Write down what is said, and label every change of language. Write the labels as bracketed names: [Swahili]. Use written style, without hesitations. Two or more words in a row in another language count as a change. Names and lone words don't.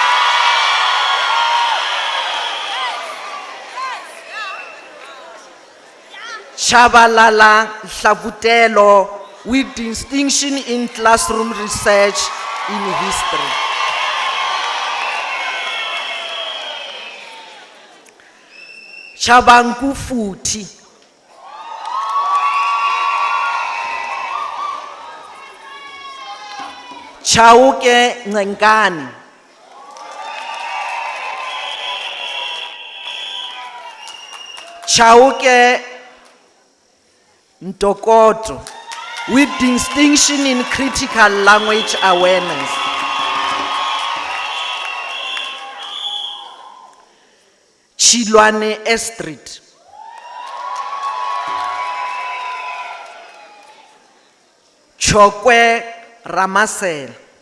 [English] Chabalala Hlavutelo with distinction in classroom research in history. Chabangu futhi. Chauke Ngengani. Chauke Ntokoto with distinction in critical language awareness. Chilwane Estrid. Chokwe Ramasel.